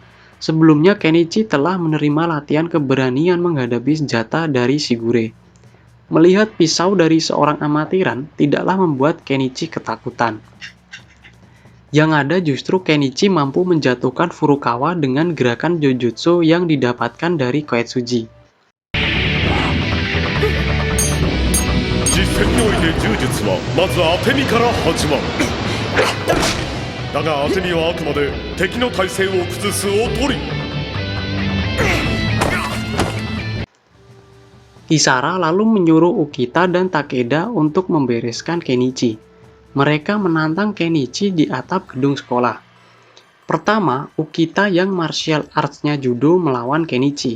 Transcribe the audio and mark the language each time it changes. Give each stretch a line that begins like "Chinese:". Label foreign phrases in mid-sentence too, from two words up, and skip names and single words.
Indonesian: Sebelumnya Kenichi telah menerima latihan keberanian menghadapi senjata dari Shigure. Melihat pisau dari seorang amatiran tidaklah membuat Kenichi ketakutan. Yang ada justru Kenichi mampu menjatuhkan Furukawa dengan gerakan Jojutsu yang didapatkan dari Koetsuji.
Japanese: 実戦において柔術はまず当て身から始まるだが当て身はあくまで敵の体勢を崩すおとり
Indonesian: Kisara lalu menyuruh Ukita dan Takeda untuk membereskan Kenichi. Mereka menantang Kenichi di atap gedung sekolah. Pertama, Ukita yang
English: martial arts-
Indonesian: nya judo melawan Kenichi.